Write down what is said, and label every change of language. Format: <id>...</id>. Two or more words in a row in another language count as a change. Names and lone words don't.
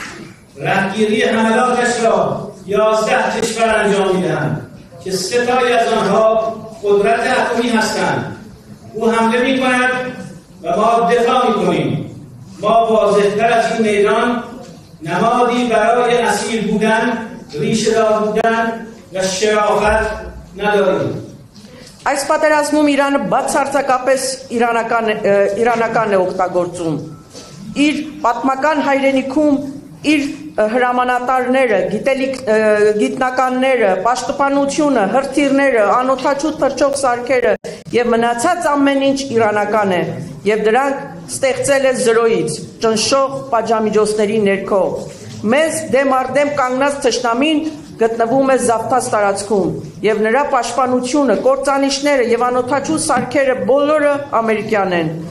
<fa>رهگیری حملاتش را 11 کشور انجام می‌دهند که 3 تایی از آنها قدرت اتمی هستند. او حمله می‌کند و ما دفاع می‌کنیم. ما واضح‌تر از این میدان نمادی برای اصیل بودن، ریشه‌دار بودن و شرافت نداریم.</fa> <hy>Այս պատերազմում Իրանը բացարձակապես իրանական է օգտագործում։ Իր պատմական հայրենիքում իր հրամանատարները, գիտնականները, պաշտպանությունը, հրթիռները, անօթաչու թռչող սարքերը եւ մնացած ամեն ինչ իրանական է եւ դրանք ստեղծել է զրոյից, ճնշող պատժամիջոցների ներքո։ Մեզ դեմ առ դեմ կանգնած թշնամին գտնվում է զավթած տարածքում եւ նրա պաշտպանությունը, կործանիչները եւ անօթաչու սարքերը բոլորը ամերիկյան են։</hy>